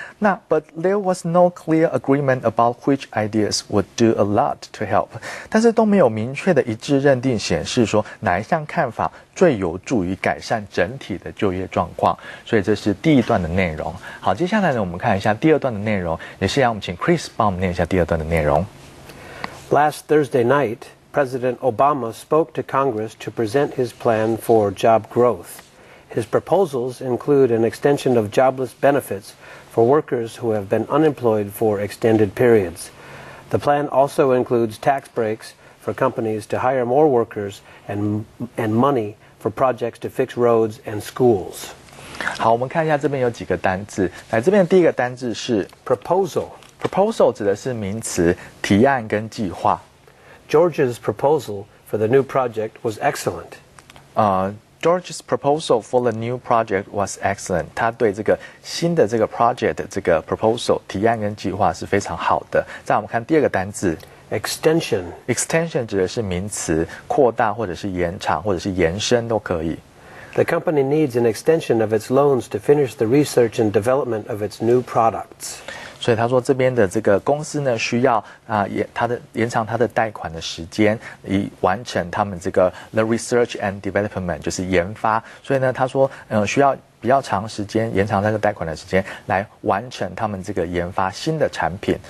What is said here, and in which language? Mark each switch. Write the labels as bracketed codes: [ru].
[zh] 那 [en] But there was no clear agreement about which ideas would do a lot to help， [zh] 但是都没有明确的一致认定显示说哪一项看法最有助于改善整体的就业状况。所以这是第一段的内容。好，接下来呢，我们看一下第二段的内容，也是让我们请 Chris 帮我们念一下第二段的内容。 [en] Last Thursday night, President Obama spoke to Congress to present his plan for job growth. His proposals include an extension of jobless benefits for workers who have been unemployed for extended periods. The plan also includes tax breaks for companies to hire more workers and money for projects to fix roads and schools. [zh] 好，我们看一下这边有几个单字。来，这边第一个单字是 proposal。proposal 指的是名词，提案跟计划。 [en] George's proposal for the new project was excellent. George's proposal for the new project was excellent. [zh] 他对这个新的这个 project 的这个 proposal 提案跟计划是非常好的。再我们看第二个单字 extension 指的是名词，扩大或者是延长或者是延伸都可以。 [en] The company needs an extension of its loans to finish the research and development of its new products. [zh] 所以他说这边的这个公司呢，需要延长它的贷款的时间，以完成他们这个 [en] the research and development [zh] 就是研发。所以呢，他说需要比较长时间延长那个贷款的时间，来完成他们这个研发新的产品。